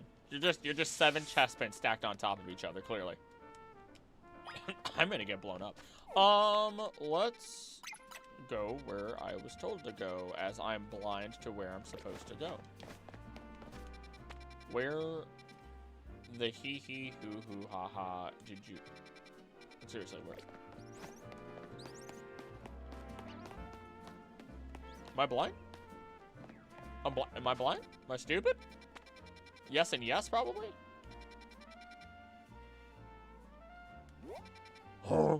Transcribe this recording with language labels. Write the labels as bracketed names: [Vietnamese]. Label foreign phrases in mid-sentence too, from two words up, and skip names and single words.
[English] You're just 7 chestpins stacked on top of each other, clearly. I'm gonna get blown up. Let's go where I was told to go, as I'm blind to where I'm supposed to go. Where the hee hee hoo hoo ha ha did you? Seriously, where? Am I blind? Am I blind? Am I stupid? Yes and yes, probably? Oh.